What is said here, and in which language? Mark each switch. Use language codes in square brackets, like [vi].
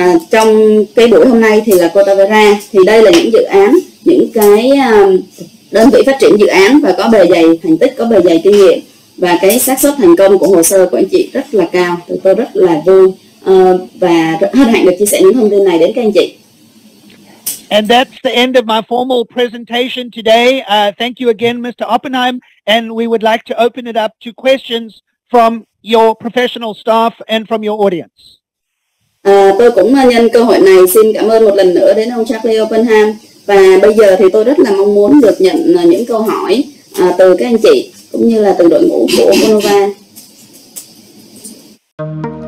[vi] Trong cái buổi hôm nay thì là Kornova. Thì đây là những dự án, những cái đơn vị phát triển dự án và có bề dày thành tích, có bề dày kinh nghiệm, và cái xác suất thành công của hồ sơ của anh chị rất là cao. Tôi rất là vui và rất hân hạnh được chia sẻ những thông tin này đến các anh chị. [en] And that's the end of my formal presentation today. Thank you again, Mr. Oppenheim, and we would like to open it up to questions from your professional staff and from your audience. [vi] Tôi cũng nhân cơ hội này xin cảm ơn một lần nữa đến ông Charlie Oppenheim, và bây giờ thì tôi rất là mong muốn được nhận những câu hỏi từ các anh chị cũng như là từ đội ngũ của Kornova.